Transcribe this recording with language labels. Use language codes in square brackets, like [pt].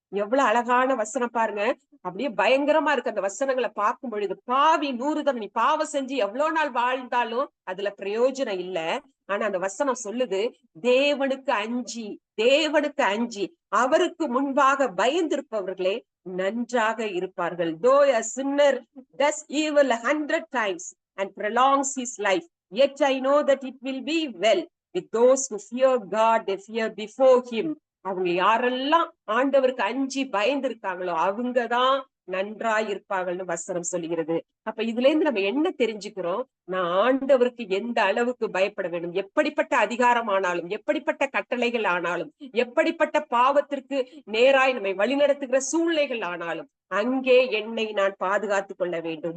[ta] எவ்வளவு அழகான வசனம் பாருங்க. அப்படியே பயங்கரமா இருக்கு அந்த வசனங்களை பார்க்கும் பொழுது. பாவி 100 தரம், நீ பாவம் செஞ்சு எவ்வளவு நாள் வாழ்ந்தாலும் அதுல பிரயோஜனம் இல்ல. ஆனா அந்த வசனம் சொல்லுது, தேவனுக்கு அஞ்சி, தேவனுக்கு அஞ்சி அவருக்கு முன்பாக பயந்திருப்பவர்களே நன்றாக இருப்பார்கள். [en] Though a sinner does evil 100 times and prolongs his life, yet I know that it will be well with those who fear God, they fear before him. [ta] அவங்க யாரெல்லாம் ஆண்டவருக்கு அஞ்சி பயந்து இருக்காங்களோ அவங்கதான் நன்றாய் இருப்பாங்கன்னு வசனம் சொல்லுகிறது. அப்ப இதுல இருந்து நம்ம என்ன தெரிஞ்சுக்கிறோம்? நான் ஆண்டவருக்கு எந்த அளவுக்கு பயப்பட வேண்டும், எப்படிப்பட்ட அதிகாரம் ஆனாலும், எப்படிப்பட்ட கட்டளைகள் ஆனாலும், எப்படிப்பட்ட பாவத்திற்கு நேராய் நம்மை வழிநடத்துகிற சூழ்நிலைகள் ஆனாலும் அங்கே என்னை நான் பாதுகாத்துக் கொள்ள வேண்டும்.